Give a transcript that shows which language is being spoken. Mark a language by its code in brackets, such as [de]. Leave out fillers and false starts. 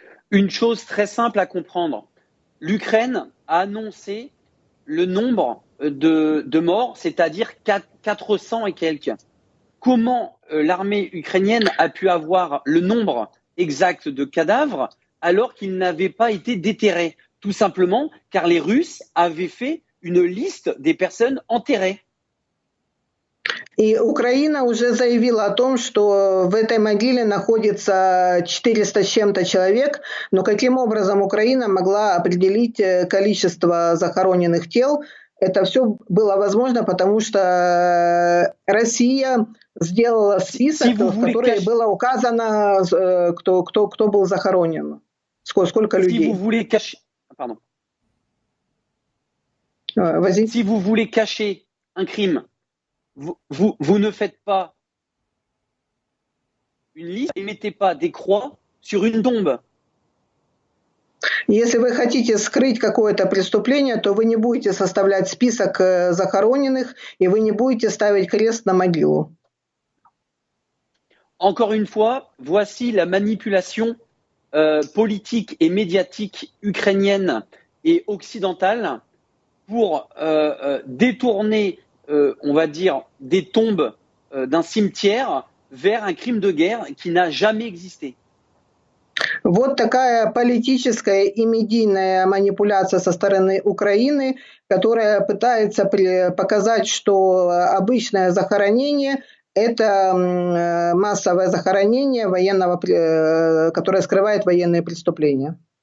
[fr] Une chose très simple à comprendre. L'Ukraine a annoncé le nombre de morts, c'est-à-dire 400 et quelques. Comment l'armée ukrainienne a pu avoir le nombre exact de cadavres alors qu'ils n'avaient pas été déterrés? Tout simplement car les Russes avaient fait une liste des personnes enterrées. [ru] И Украина уже заявила о том, что в этой могиле находится 400 с чем-то человек, но каким образом Украина могла определить количество захороненных тел? это все было возможно, потому что Россия сделала список, в который было указано, кто был захоронен, сколько [fr] Si [ru] людей. [fr] vous voulez cacher, pardon. Vas-y. Si vous voulez cacher un crime, vous ne faites pas une liste et mettez pas des croix sur une tombe. [ru] Если вы хотите скрыть какое-то преступление, то вы не будете составлять список захороненных, и вы не будете ставить крест на могилу. [fr] Encore une fois, voici la manipulation politique et médiatique ukrainienne et occidentale pour détourner, on va dire, des tombes d'un cimetière vers un crime de guerre qui n'a jamais existé. [ru] Вот такая политическая и медийная манипуляция со стороны Украины, которая пытается показать, что обычное захоронение – это массовое захоронение военного, которое скрывает военные преступления.